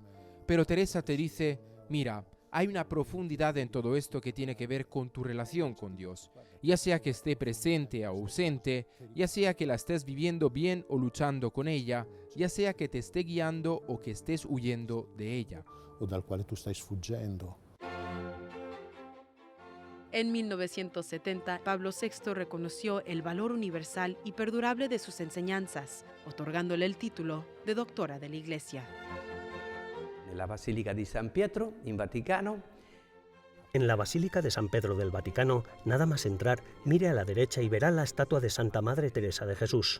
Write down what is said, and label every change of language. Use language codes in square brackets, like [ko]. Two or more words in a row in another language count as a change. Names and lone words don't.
[es] Pero Teresa te dice, mira, hay una profundidad en todo esto que tiene que ver con tu relación con Dios, ya sea que esté presente o ausente, ya sea que la estés viviendo bien o luchando con ella, ya sea que te esté guiando o que estés huyendo de ella. [it] O dal quale tu stai sfuggendo. [es] En 1970, Pablo VI reconoció el valor universal y perdurable de sus enseñanzas, otorgándole el título de doctora de la Iglesia. [it] la Basilica di San Pietro, in Vaticano. [es] En la Basílica de San Pedro del Vaticano, nada más entrar, mire a la derecha y verá la estatua de Santa Madre Teresa de Jesús.